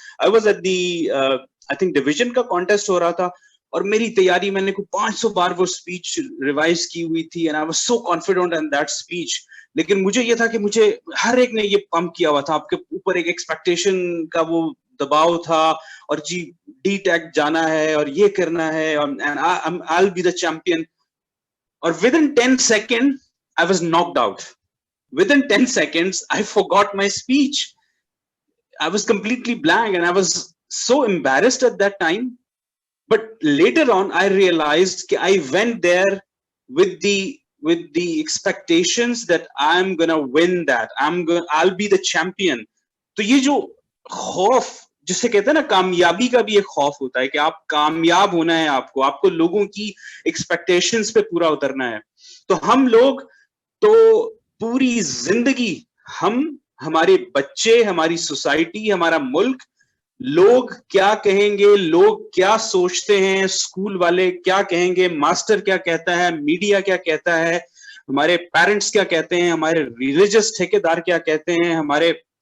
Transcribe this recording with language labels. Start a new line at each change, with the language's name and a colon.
English: I was at the I think
Urdu: division کا contest ہو رہا تھا, اور میری تیاری میں نے 500 بار وہ اسپیچ ریوائز کی ہوئی تھی,
English: and I was so confident in that speech.
Urdu: لیکن مجھے یہ تھا کہ مجھے ہر ایک نے یہ پمپ کیا ہوا تھا, آپ کے اوپر ایک ایکسپیکٹیشن کا وہ دباؤ تھا, اور جی ڈی ٹیک جانا ہے اور یہ کرنا ہے,
English: and I'll be the champion. اور within 10 seconds I was knocked out. Within 10 seconds I forgot my speech. I was completely blank and I was so embarrassed at that time. But later on I realized that I went there with the expectations that I'm gonna win that. I'll be the champion.
Urdu: تو یہ جو خوف جسے کہتے ہیں نا کامیابی کا بھی ایک خوف ہوتا ہے کہ آپ کامیاب ہونا ہے, آپ کو لوگوں کی ایکسپیکٹیشنز پہ پورا اترنا ہے. تو ہم لوگ تو پوری زندگی ہمارے بچے, ہماری سوسائٹی, ہمارا ملک, لوگ کیا کہیں گے, لوگ کیا سوچتے ہیں, اسکول والے کیا کہیں گے, ماسٹر کیا کہتا ہے, میڈیا کیا کہتا ہے, ہمارے پیرنٹس کیا کہتے ہیں, ہمارے ریلیجس ٹھیکیدار کیا کہتے ہیں, ہمارے